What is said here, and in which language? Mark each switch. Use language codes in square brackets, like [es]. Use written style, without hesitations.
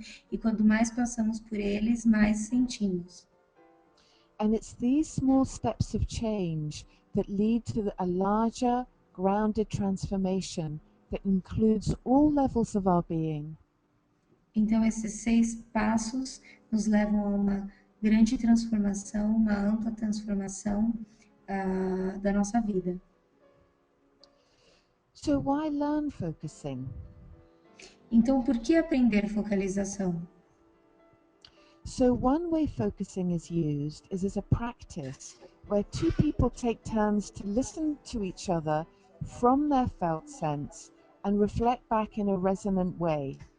[pt] E quanto mais passamos por eles, mais sentimos. [en] And it's these small steps of change that lead to a larger, grounded transformation that includes all levels of our being. [pt] Então, esses 6 passos nos levam a uma grande transformação, uma ampla transformação da nossa vida. [en] So why learn focusing? [pt] Então, por que aprender focalização? [en] So one way focusing is used is as a practice where two people take turns to listen to each other from their felt sense and reflect back in a resonant way.